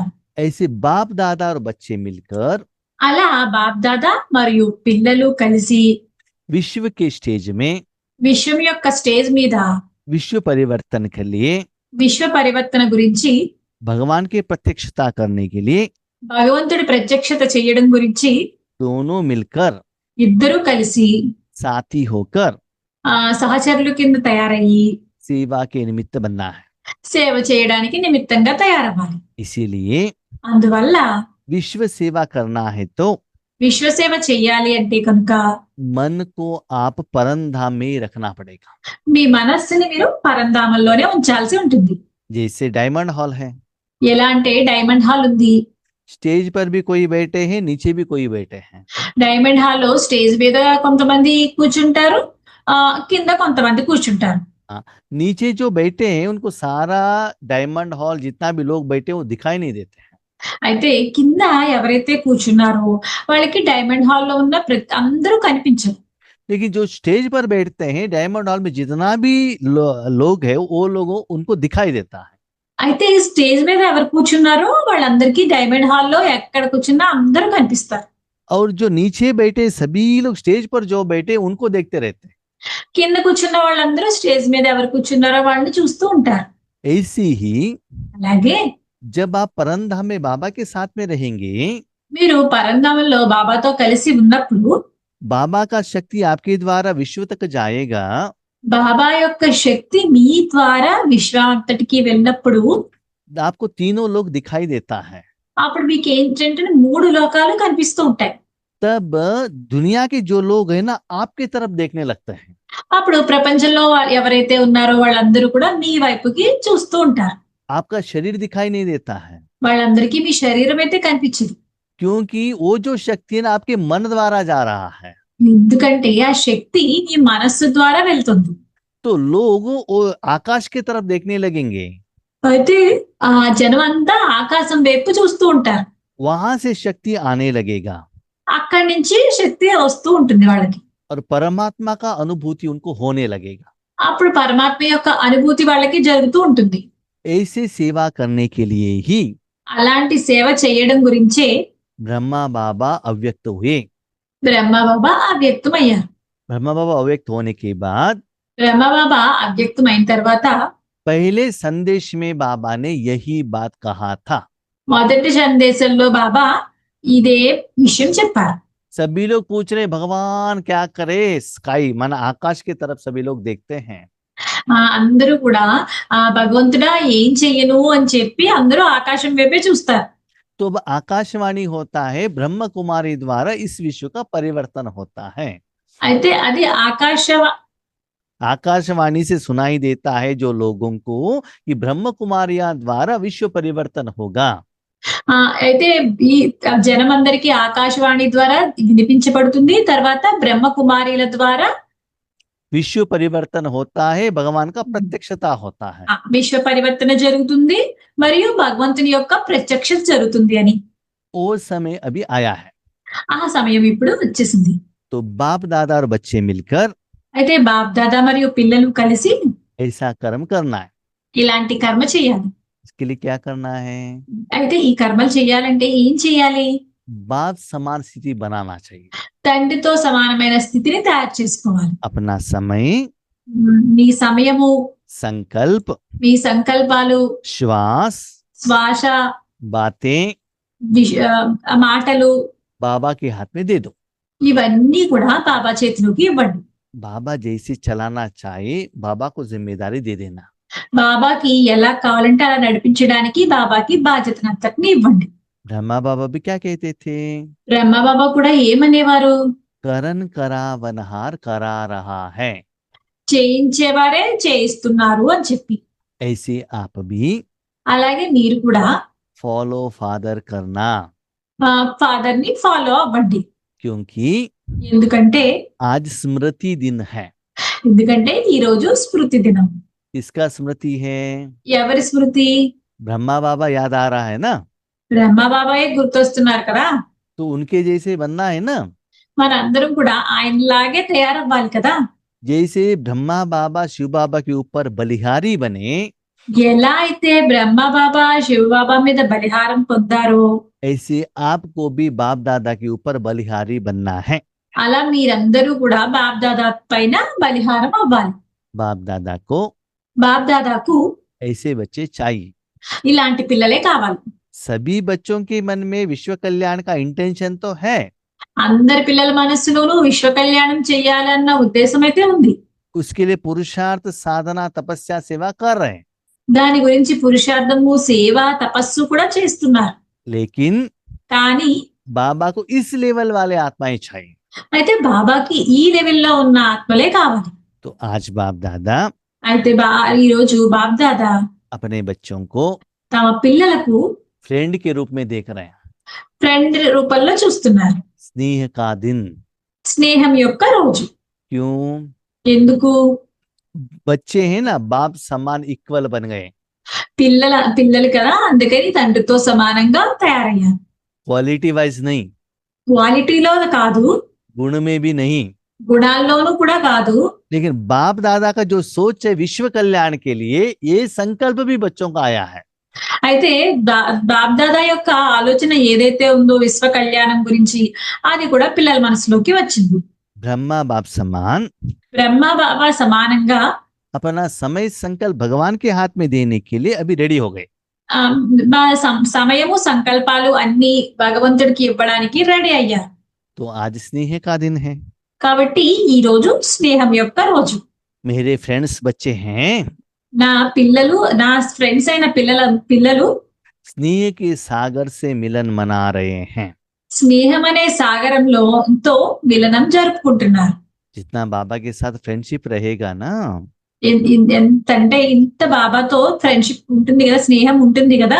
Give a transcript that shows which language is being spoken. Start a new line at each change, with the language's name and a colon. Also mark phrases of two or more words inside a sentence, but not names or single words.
Hindi: ऐसे बाप दादा और बच्चे मिलकर
Telugu: అలా బాప్ దాదా మరియు పిల్లలు కలిసి
Hindi: विश्व के स्टेज में
Telugu: విశ్వం యొక్క స్టేజ్ మీద
Hindi: विश्व परिवर्तन के लिए,
Telugu: విశ్వ పరివర్తన గురించి,
Hindi: भगवान की प्रत्यक्षता करने के लिए
Telugu: భగవంతుడి ప్రత్యక్షత చేయడం గురించి
Hindi: दोनों मिलकर,
Telugu: ఇద్దరు కలిసి
Hindi: साथी होकर,
Telugu: సహచరుల కింద తయారయ్యి
Hindi: सेवा के निमित्त बनना है।
Telugu: సేవ చేయడానికి నిమిత్తంగా తయారవ్వాలి.
Hindi: इसीलिए
Telugu: అందువల్ల
Hindi: विश्व सेवा करना है तो
Telugu: విశ్వసేవ చెయ్యాలి అంటే కనుక
Hindi: मन को आप परमधाम में ही रखना पड़ेगा।
Telugu: మీ మనస్సుని మీరు పరంధామంలోనే ఉంచాల్సి ఉంటుంది.
Hindi: जैसे डायमंड हॉल है,
Telugu: ఎలా అంటే డైమండ్ హాల్ ఉంది.
Hindi: स्टेज पर भी कोई बैठे हैं, नीचे भी कोई बैठे हैं।
Telugu: డైమండ్ హాల్ లో స్టేజ్ మీద కొంతమంది కూర్చుంటారు, కింద కొంతమంది కూర్చుంటారు.
Hindi: नीचे जो बैठे हैं उनको सारा डायमंड हॉल जितना भी लोग बैठे हैं वो दिखाई नहीं देते हैं।
Telugu: అయితే కింద ఎవరైతే కూర్చున్నారో వాళ్ళకి డైమండ్ హాల్ లో ఉన్న అందరూ కనిపించరు.
Hindi: लेकिन जो स्टेज पर बैठते हैं डायमंड हॉल में जितना भी लोग है वो लोगों उनको दिखाई देता है।
Telugu: అయితే స్టేజ్ మీద ఎవరు కూర్చున్నారో వాళ్ళందరికీ డైమండ్ హాల్ లో ఎక్కడ కూర్చున్నా అందరూ కనిపిస్తారు.
Hindi: और जो नीचे बैठे सभी लोग स्टेज पर जो बैठे उनको देखते रहते हैं।
Telugu: కింద కూర్చున్న వాళ్ళందరూ స్టేజ్ మీద ఎవరు కూర్చున్నారో వాళ్ళని చూస్తూ ఉంటారు.
Hindi: ऐसी ही
Telugu: అలాగే
Hindi: जब आप परमधाम में बाबा के साथ में रहेंगे,
Telugu: మీరు పరంధామంలో బాబాతో కలిసి ఉన్నప్పుడు
Hindi: बाबा का शक्ति आपके द्वारा विश्व तक जाएगा।
Telugu: బాబా యొక్క శక్తి మీ ద్వారా విశ్వాంతటికి వెళ్ళినప్పుడు
Hindi: आपको तीनों लोग दिखाई देता है।
Telugu: అప్పుడు మీకు ఏంటంటే 3 లోకాలు కనిపిస్తూ ఉంటాయి.
Hindi: तब दुनिया के जो लोग हैं ना आपके तरफ देखने लगते हैं।
Telugu: అప్పుడు ప్రపంచంలో ఎవరైతే ఉన్నారో వాళ్ళందరూ కూడా మీ వైపుకి చూస్తూ ఉంటారు.
Hindi: आपका शरीर दिखाई नहीं देता है,
Telugu: వాళ్ళందరికీ మీ శరీరం అయితే కనిపించదు.
Hindi: क्योंकि वो जो शक्ति है ना आपके मन द्वारा जा रहा है।
Telugu: ఎందుకంటే ఆ శక్తి మీ మనస్సు ద్వారా వెళ్తుంది.
Hindi: तो लोग वो आकाश की तरफ देखने लगेंगे,
Telugu: అయితే ఆ జనం అంతా ఆకాశం వైపు చూస్తూ ఉంటారు.
Hindi: वहां से शक्ति आने लगेगा
Telugu: అక్కడి నుంచి శక్తి వస్తూ ఉంటుంది వాళ్ళకి.
Hindi: और परमात्मा का अनुभूति उनको होने लगेगा।
Telugu: అప్పుడు పరమాత్మ యొక్క అనుభూతి వాళ్ళకి జరుగుతూ ఉంటుంది.
Hindi: ऐसे सेवा करने के लिए ही
Telugu: అలాంటి సేవ చేయడం గురించే
Hindi: ब्रह्मा बाबा अव्यक्त हुए।
Telugu: బ్రహ్మ బాబా అవ్యక్తమయ్యారు.
Hindi: ब्रह्मा बाबा अव्यक्त होने के बाद
Telugu: బ్రహ్మ బాబా అవ్యక్తమైన తర్వాత
Hindi: पहले संदेश में बाबा ने यही बात कहा था।
Telugu: మొదటి సందేశంలో బాబా ఇదే విషయం చెప్పారు.
Hindi: सभी लोग पूछ रहे भगवान क्या करे, स्काई मन आकाश की तरफ सभी लोग देखते हैं।
Telugu: అందరూ కూడా భగవంతుడా ఏం చెయ్యను అని చెప్పి అందరూ ఆకాశం వైపే చూస్తారు.
Hindi: तो अब आकाशवाणी होता है, ब्रह्म कुमारी द्वारा इस विश्व का परिवर्तन होता है।
Telugu: అయితే అది
Hindi: आकाशवाणी से सुनाई देता है जो लोगों को कि ब्रह्म कुमारियां द्वारा विश्व परिवर्तन होगा।
Telugu: అయితే ఈ జనం అందరికీ ఆకాశవాణి ద్వారా వినిపించబడుతుంది. తర్వాత బ్రహ్మ కుమారీల ద్వారా
Hindi: विश्व परिवर्तन होता है, भगवान का प्रत्यक्षता होता है।
Telugu: విశ్వ పరివర్తన జరుగుతుంది మరియు భగవంతుని యొక్క ప్రత్యక్షత జరుగుతుంది అని.
Hindi: वो समय अभी आया है।
Telugu: ఆ సమయం ఇప్పుడు వచ్చేసింది.
Hindi: तो बाप दादा और बच्चे मिलकर
Telugu: అయితే బాప్ దాదా మరియు పిల్లలు కలిసి
Hindi: ऐसा कर्म करना है।
Telugu: ఇలాంటి కర్మ చేయాలి.
Hindi: इसके लिए क्या करना है?
Telugu: అయితే ఈ కర్మలు చేయాలంటే ఏం చేయాలి?
Hindi: बाप समान स्थिति बनाना चाहिए।
Telugu: తండ్రితో సమానమైన స్థితిని తయారు చేసుకోవాలి.
Hindi: अपना समय,
Telugu: మీ సమయము,
Hindi: संकल्प,
Telugu: మీ సంకల్పాలు,
Hindi: श्वास,
Telugu: శ్వాస,
Hindi: बातें
Telugu: మాటలు
Hindi: बाबा के हाथ में दे दो।
Telugu: ఇవన్నీ కూడా బాబా చేతిలోకి ఇవ్వండి.
Hindi: बाबा जैसे चलाना चाहे बाबा को जिम्मेदारी दे देना।
Telugu: బాబాకి ఎలా కావాలంటే అలా నడిపించడానికి బాబాకి బాధ్యతనంతటిని ఇవ్వండి.
Hindi: ब्रह्मा बाबा भी क्या कहते थे?
Telugu: బ్రహ్మ బాబా కూడా ఏమనేవారు?
Hindi: करन करा वनहार करा रहा है।
Telugu: చేయించేవారే చేయిస్తున్నారు అని చెప్పి.
Hindi: ऐसे आप भी
Telugu: అలాగే మీరు కూడా
English: follow father
Hindi: करना,
Telugu: ఫాదర్ ని ఫాలో అవ్వండి.
Hindi: क्योंकि
Telugu: ఎందుకంటే
Hindi: आज स्मृति दिन है।
Telugu: ఎందుకంటే ఈ రోజు స్మృతి దినం.
Hindi: इसका स्मृति है,
Telugu: ఎవరి స్మృతి?
Hindi: ब्रह्मा बाबा याद आ रहा है ना,
Telugu: బ్రహ్మ బాబాయే గుర్తొస్తున్నారు కదా.
Hindi: तो उनके जैसे बनना है ना।
Telugu: మనందరం కూడా ఆయనలాగే తయారవ్వాలి కదా.
Hindi: जैसे ब्रह्मा बाबा शिव बाबा के ऊपर बलिहारी बने,
Telugu: ఎలా అయితే బ్రహ్మ బాబా శివ బాబా మీద బలిహారం పొందారో
Hindi: ऐसे आपको भी बाप दादा के ऊपर बलिहारी बनना है।
Telugu: అలా మీరందరూ కూడా బాప్ దాదా పైన బలిహారం అవ్వాలి.
Hindi: बाप दादा को
Telugu: బాప్ దాదాకు
Hindi: ऐसे बच्चे चाहिए।
Telugu: ఇలాంటి పిల్లలే కావాలి.
Hindi: सभी बच्चों के मन में विश्व कल्याण का इंटेंशन तो है,
Telugu: అందరి పిల్లల మనస్సులోనూ విశ్వ కళ్యాణం చెయ్యాలన్న ఉద్దేశం అయితే ఉంది.
Hindi: उसके लिए पुरुषार्थ साधना तपस्या सेवा कर रहे हैं,
Telugu: దాని గురించి పురుషార్థము సేవ తపస్సు కూడా చేస్తున్నారు.
Hindi: लेकिन
Telugu: కానీ
Hindi: बाबा को इस लेवल वाले आत्माएं चाहिए.
Telugu: అయితే బాబాకి ఈ లెవెల్లో ఉన్న ఆత్మలే కావాలి.
Hindi: तो आज बाप दादा
Telugu: అయితే ఈ రోజు బాబ్దాదా
Hindi: अपने बच्चों को
Telugu: తమ పిల్లలకు
Hindi: फ्रेंड के रूप में देख रहे हैं.
Telugu: ఫ్రెండ్ రూపంలో చూస్తున్నారు.
Hindi: स्नेह का दिन.
Telugu: స్నేహం యొక్క రోజు.
Hindi: क्यों?
Telugu: ఎందుకు?
Hindi: बच्चे हैं ना, बाप समान इक्वल बन गए.
Telugu: పిల్లలు కదా, అందుకని తండ్రితో సమానంగా తయారయ్యారు.
English: quality wise
Hindi: नहीं,
Telugu: క్వాలిటీలో కాదు,
Hindi: गुण में भी नहीं,
Telugu: గుణాల్లోనూ కూడా కాదు.
Hindi: लेकिन बाप दादा का जो सोच है विश्व कल्याण के लिए, ये संकल्प भी बच्चों का आया है.
Telugu: అయితే బాబ్దాదా యొక్క ఆలోచన ఏదైతే ఉందో విశ్వ కళ్యాణం గురించి, అది కూడా పిల్లల మనసులోకి వచ్చింది.
Hindi: ब्रह्मा बाप समान
Telugu: బ్రహ్మ బాబా సమానంగా
Hindi: अपना समय संकल्प भगवान के हाथ में देने के लिए अभी रेडी हो गए.
Telugu: సమయము సంకల్పాలు అన్ని భగవంతుడికి ఇవ్వడానికి రెడీ అయ్యారు.
Hindi: तो आज स्नेह का दिन है.
Telugu: కాబట్టి ఈ రోజు స్నేహం యొక్క రోజు.
Hindi: मेरे फ्रेंड्स बच्चे हैं,
Telugu: నా పిల్లలు, నా ఫ్రెండ్స్ అయిన పిల్లలు
Hindi: स्नेह के सागर से मिलन मना रहे हैं.
Telugu: స్నేహం అనే సాగరంలో తో మిలనం జరుపుకుంటున్నారు.
Hindi: जितना बाबा के साथ फ्रेंडशिप रहेगा ना,
Telugu: ఎంతంటే ఇంత బాబాతో ఫ్రెండ్షిప్ ఉంటుంది కదా, స్నేహం ఉంటుంది కదా,